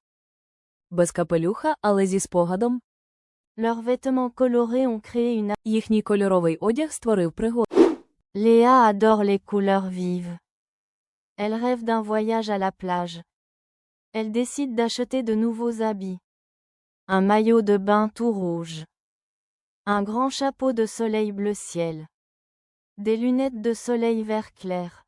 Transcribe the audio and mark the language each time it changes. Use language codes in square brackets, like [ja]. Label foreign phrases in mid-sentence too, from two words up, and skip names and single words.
[uk] Без капелюха, але зі спогадом. [fr] Leurs vêtements colorés ont créé une... [uk] Їхній кольоровий одяг створив пригоду. [fr] Léa adore les couleurs vives. Elle rêve d'un voyage à la plage. Elle décide d'acheter de nouveaux habits. Un maillot de bain tout rouge. Un grand chapeau de soleil bleu ciel. Des lunettes de soleil vert clair.